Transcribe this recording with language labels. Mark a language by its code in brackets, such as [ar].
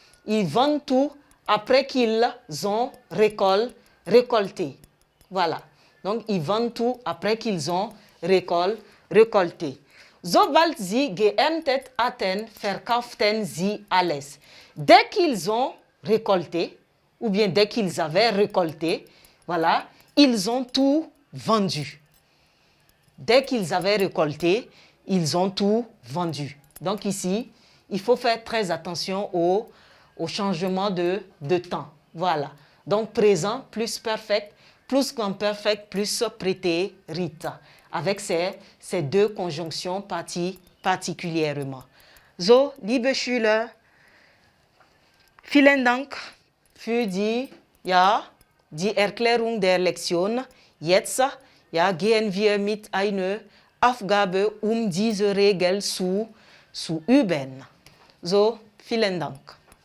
[fr] Ils vendent tout après qu'ils ont récolté. Voilà. Donc, ils vendent tout après qu'ils ont récolté. [de] Sobald sie geerntet hatten, verkauften sie alles. [fr] Dès qu'ils ont récolté, ou bien dès qu'ils avaient récolté, voilà, ils ont tout vendu. Dès qu'ils avaient récolté, ils ont tout vendu. Donc ici, il faut faire très attention au changement de temps. Voilà. Donc présent plus perfect, plus imperfect, plus prétérit. Avec ces deux conjonctions particulièrement. [de] So, liebe Schüler, vielen Dank für die Erklärung der Lektion. Jetzt gehen wir mit einer Aufgabe, diese Regel zu üben. So, vielen Dank.